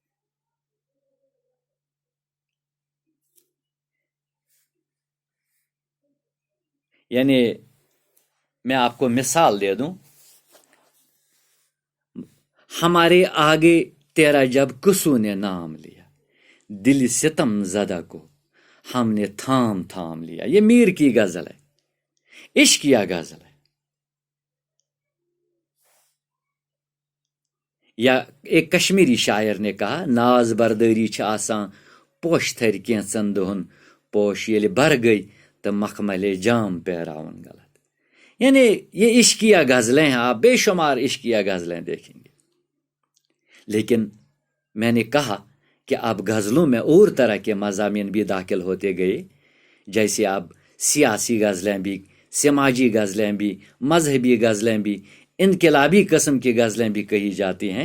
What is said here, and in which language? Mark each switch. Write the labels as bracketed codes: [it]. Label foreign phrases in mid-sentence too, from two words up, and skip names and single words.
[ur] یعنی میں آپ کو مثال دے دوں، ہمارے آگے تیرا جب کسو نے نام لیا، دل ستم زدہ کو ہم نے تھام تھام لیا۔ یہ میر کی غزل ہے، عشقیہ غزل ہے۔ یا ایک کشمیری شاعر نے کہا، [ks] ناز برداری چھ آسان پوش تھر کینچن دہن، پوش یل بر گئی تو مخمل جام پیراون غلط۔ [ur] یعنی یہ عشقیہ غزلیں ہیں، آپ بے شمار عشقیہ غزلیں دیکھیں گے۔ لیکن میں نے کہا کہ اب غزلوں میں اور طرح کے مضامین بھی داخل ہوتے گئے، جیسے اب سیاسی غزلیں بھی، سماجی غزلیں بھی، مذہبی غزلیں بھی، انقلابی قسم کی غزلیں بھی کہی جاتی ہیں۔